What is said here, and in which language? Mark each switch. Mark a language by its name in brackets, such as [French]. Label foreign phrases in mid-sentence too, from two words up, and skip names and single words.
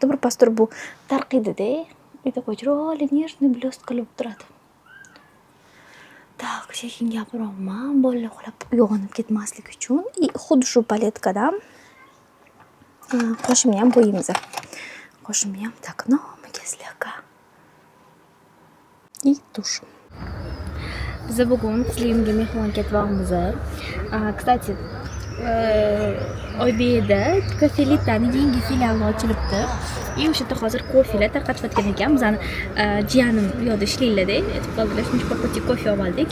[Uzbek] Birpas turib bu tarqiydi-da. Uyda chiroyli nежный blest qilib turadi. Так, sekin gapiryapman. Bolalar uxlab uyg'onib ketmasligi uchun. Xuddi shu paletkadan qoshimni ham bo'yimiz. Qoshimni ham так, nomiga слегка. [Russian] И туш. [Uzbek] Biz bugun qizligimga mehmon ketyapmiz. Kstati, Oybekda Kafelitaning yangi filiali ochilibdi. O'sha yerda hozir kofelar tarqatayotgan ekan. Bizani jiyanim bu yerda ishlaydi-da. Aytib qoldilar, shuncha paket kofe oldik.